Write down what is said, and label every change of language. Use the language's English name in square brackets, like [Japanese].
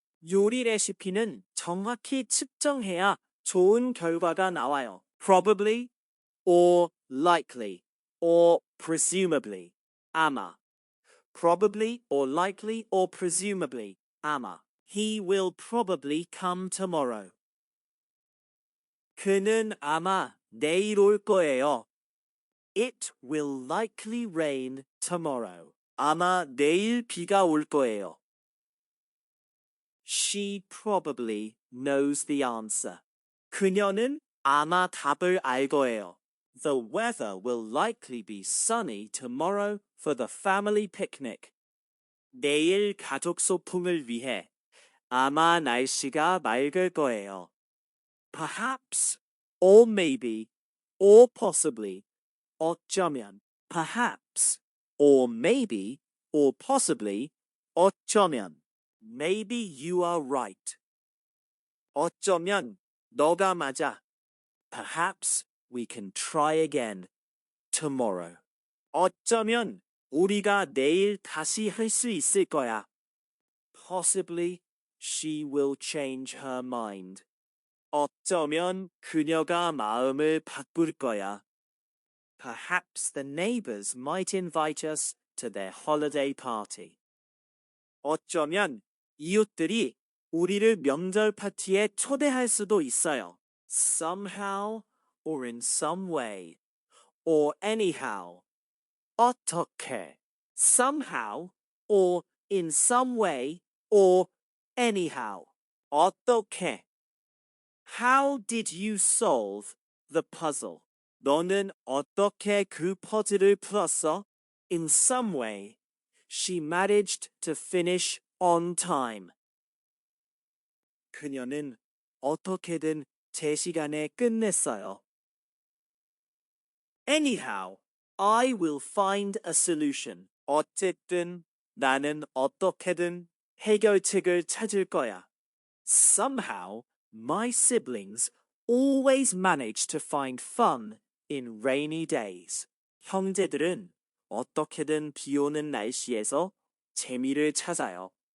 [Korean] 요리 레시피는 정확히 측정해야 좋은 결과가 나와요. [English] Probably, or likely, or presumably. [Korean] 아마. [English] Probably, or likely, or presumably. [Korean] 아마. [English] He will probably come tomorrow. [Korean] 그는 아마 내일 올 거예요. [English] It will likely rain tomorrow. [Korean] 아마 내일 비가 올 거예요. [English] She probably knows the answer. [Korean] 그녀는 아마 답을 알 거예요. [English] The weather will likely be sunny tomorrow for the family picnic. [Korean] 내일 가족 소풍을 위해 아마 날씨가 맑을 거예요. [English] Perhaps, or maybe, or possibly. [Korean] 어쩌면. [English] Perhaps, or maybe, or possibly. [Korean] 어쩌면. [English] Maybe you are right. [Korean] 어쩌면 너가 맞아. [English] Perhaps we can try again tomorrow. [Korean] 어쩌면 우리가 내일 다시 할 수 있을 거야. [English] Possibly she will change her mind. [Korean] 어쩌면 그녀가 마음을 바꿀 거야. [English] Perhaps the neighbors might invite us to their holiday party. [Korean] 어쩌면 이웃들이 우리를 명절 파티에 초대할 수도 있어요. [English] Somehow or in some way or anyhow. [Korean] 어떻게? [English] Somehow or in some way or anyhow. [Korean] 어떻게? [English] How did you solve the puzzle? [Korean] 너는 어떻게 그 퍼즐을 풀었어? [English] In some way, she managed to finish on time. [Korean] 그녀는 어떻게든 제 시간에 끝냈어요. [English] Anyhow, I will find a solution. [Korean] 어쨌든 나는 어떻게든 해결책을 찾을 거야. [English] Somehow, my siblings always manage to find fun in rainy days. [Korean] 형제들은 어떻게든 비 오는 날씨에서 재미를 찾아요.